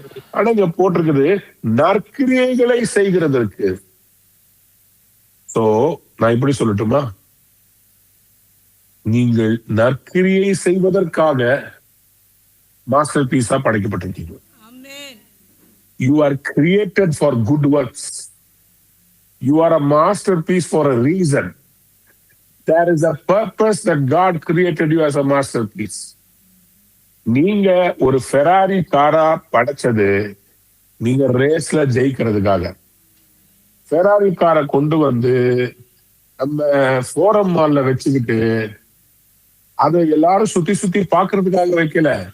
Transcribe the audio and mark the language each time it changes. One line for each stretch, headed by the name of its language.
Tamil: ஆனா இங்க போட்டிருக்குது நற்கிரியைகளை செய்கிறதற்கு. சோ நான் இப்படி சொல்லட்டுமா? நீங்கள் நற்கிரியை செய்வதற்காக master pizza படைக்கப்பட்டிருக்கீங்க.
English: You are created for good works. You are a masterpiece for a reason. There is a purpose that God created you as a masterpiece.
Tamil: நீங்க ஒரு ஃபெராரி காரா படைச்சது நீங்க ரேஸ்ல ஜெயிக்கிறதுக்காக. ஃபெராரி காரை கொண்டு நம்ம ஃபோரம் மால்ல வச்சுக்கிட்டு அதை எல்லாரும் சுத்தி சுத்தி பாக்குறதுக்காக வைக்கல.